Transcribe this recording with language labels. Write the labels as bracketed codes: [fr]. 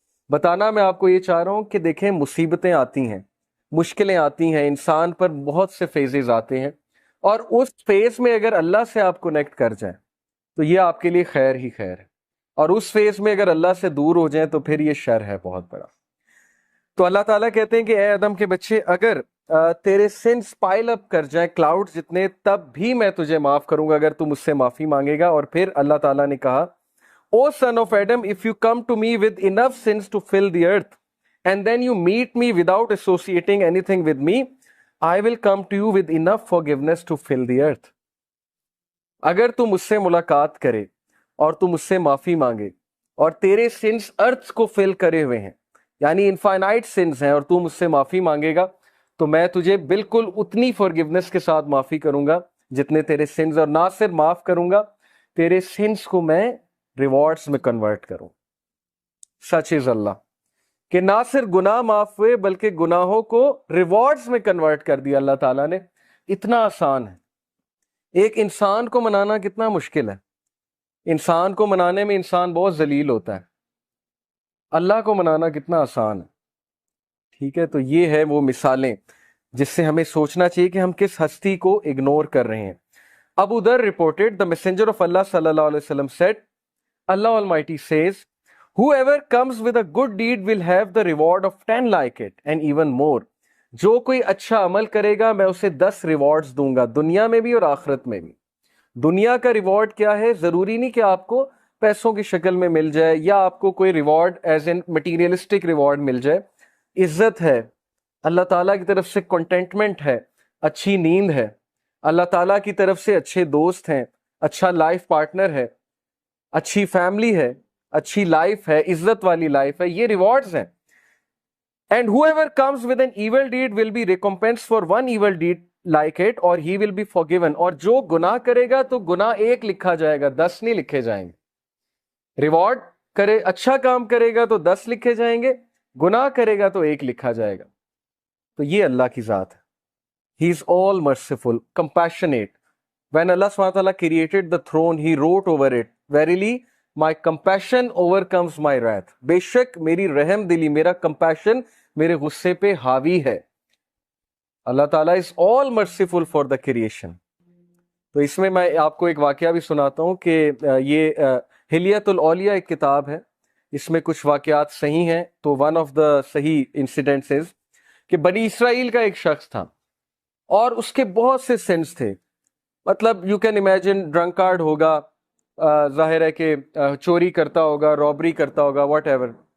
[ur] بتانا میں آپ کو یہ چاہ رہا ہوں کہ دیکھیں مصیبتیں آتی ہیں، مشکلیں آتی ہیں، انسان پر بہت سے فیزز آتے ہیں، اور اس فیز میں اگر اللہ سے آپ کنیکٹ کر جائیں تو یہ آپ کے لیے خیر ہی خیر ہے، اور اس فیز میں اگر اللہ سے دور ہو جائیں تو پھر یہ شر ہے بہت بڑا. تو اللہ تعالیٰ کہتے ہیں کہ اے آدم کے بچے، اگر تیرے سنس پائل اپ کر جائیں کلاؤڈ جتنے، تب بھی میں تجھے معاف کروں گا اگر تم مجھ سے معافی مانگے گا. اور پھر اللہ تعالیٰ نے کہا [en] O son of Adam, if you come to me with enough sins to fill the earth, and then you meet me without associating anything with me, I will come to you with enough forgiveness to fill the earth. [ur] اگر تم مجھ سے ملاقات کرے اور تم مجھ سے معافی مانگے اور تیرے سنس ارتھ کو فل کرے ہوئے ہیں، یعنی انفائنائٹ سنس ہیں، اور تم مجھ سے معافی مانگے گا تو میں تجھے بالکل اتنی فارگیونس کے ساتھ معافی کروں گا جتنے تیرے سنس، اور نہ صرف معاف کروں گا، تیرے سنس کو میں ریوارڈز میں کنورٹ کروں. [en] such is Allah [ur] کہ نہ صرف گناہ معاف ہوئے بلکہ گناہوں کو ریوارڈز میں کنورٹ کر دیا اللہ تعالیٰ نے. اتنا آسان ہے، ایک انسان کو منانا کتنا مشکل ہے، انسان کو منانے میں انسان بہت ذلیل ہوتا ہے، اللہ کو منانا کتنا آسان ہے. ٹھیک ہے، تو یہ ہے وہ مثالیں جس سے ہمیں سوچنا چاہیے کہ ہم کس ہستی کو اگنور کر رہے ہیں. [en] Abu Zar reported, the messenger of Allah sallallahu alaihi wasallam said, Allah Almighty says, whoever comes with a good deed will have the reward of 10 like it and even more. [ur] جو کوئی اچھا عمل کرے گا میں اسے 10 ریوارڈز دوں گا، دنیا میں بھی اور آخرت میں بھی. دنیا کا ریوارڈ کیا ہے؟ ضروری نہیں کہ آپ کو پیسوں کی شکل میں مل جائے یا آپ کو کوئی reward [en] as an materialistic reward [ur] مل جائے. عزت ہے، اللہ تعالیٰ کی طرف سے کنٹینٹمنٹ ہے، اچھی نیند ہے، اللہ تعالیٰ کی طرف سے اچھے دوست ہیں، اچھا لائف پارٹنر ہے، اچھی فیملی ہے، اچھی لائف ہے، عزت والی لائف ہے، یہ ریوارڈز ہیں. [en] And whoever comes with an evil deed will be recompensed for one evil deed like it or he will be forgiven. [ur] اور جو گناہ کرے گا تو گناہ ایک لکھا جائے گا، 10 نہیں لکھے جائیں گے. ریوارڈ کرے، اچھا کام کرے گا تو 10 لکھے جائیں گے، گناہ کرے گا تو ایک لکھا جائے گا. تو یہ اللہ کی ذات ہے. [en] He is all merciful, compassionate. When Allah SWT created the throne, He wrote over it, Verily, my compassion overcomes my wrath. [ur] بے شک میری رحم دلی، میرا compassion میرے غصے پہ حاوی ہے. اللہ تعالیٰ [en] is all merciful for the creation. [ur] تو اس میں آپ کو ایک واقعہ بھی سناتا ہوں کہ یہ حلیت الاولیاء ایک کتاب ہے، اس میں کچھ واقعات صحیح ہیں. تو [en] one of the [ur] صحیح انسیڈنٹس کہ بنی اسرائیل کا ایک شخص تھا اور اس کے بہت سے سینس تھے. مطلب [en] you can imagine [ur] ڈرنکارڈ ہوگا، ظاہر ہے کہ چوری کرتا ہوگا، رابری کرتا ہوگا، [en] Whatever.